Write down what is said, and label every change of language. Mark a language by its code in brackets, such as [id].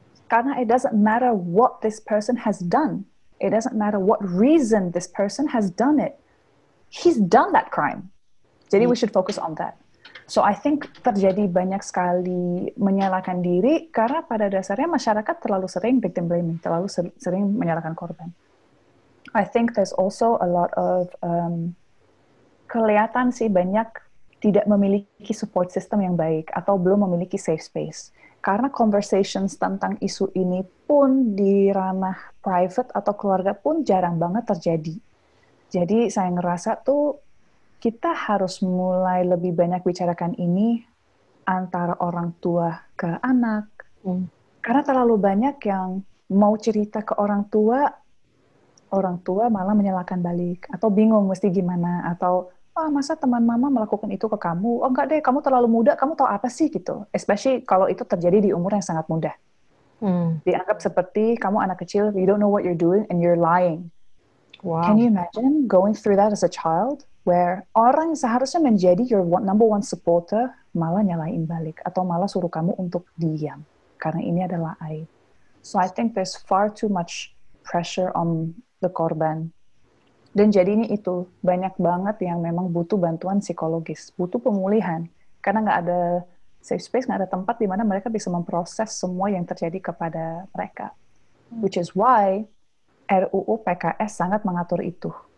[en] Karena it doesn't matter what this person has done. It doesn't matter what reason this person has done it. He's done that crime. [id] Jadi [en] we should focus on that. So I think [id] terjadi banyak sekali menyalahkan diri karena pada dasarnya masyarakat terlalu sering victim blaming, terlalu sering menyalahkan korban. [en] I think there's also a lot of [id] kelihatan sih banyak tidak memiliki support system yang baik atau belum memiliki safe space. Karena conversations tentang isu ini pun di ranah private atau keluarga pun jarang banget terjadi. Jadi saya ngerasa tuh kita harus mulai lebih banyak bicarakan ini antara orang tua ke anak. Karena terlalu banyak yang mau cerita ke orang tua malah menyalahkan balik. Atau bingung mesti gimana. Atau, masa teman mama melakukan itu ke kamu? Oh enggak deh, kamu terlalu muda, kamu tahu apa sih gitu. Especially kalau itu terjadi di umur yang sangat muda. Dianggap seperti kamu anak kecil, [en] you don't know what you're doing and you're lying. Wow. Can you imagine going through that as a child, where [id] orang seharusnya menjadi [en] your number one supporter [id] malah nyalain balik atau malah suruh kamu untuk diam karena ini adalah aib. [en] So I think there's far too much pressure on the korban. [id] Dan jadinya itu banyak banget yang memang butuh bantuan psikologis, butuh pemulihan karena nggak ada safe space, nggak ada tempat di mana mereka bisa memproses semua yang terjadi kepada mereka. [en] Which is why [id] RUU PKS sangat mengatur itu.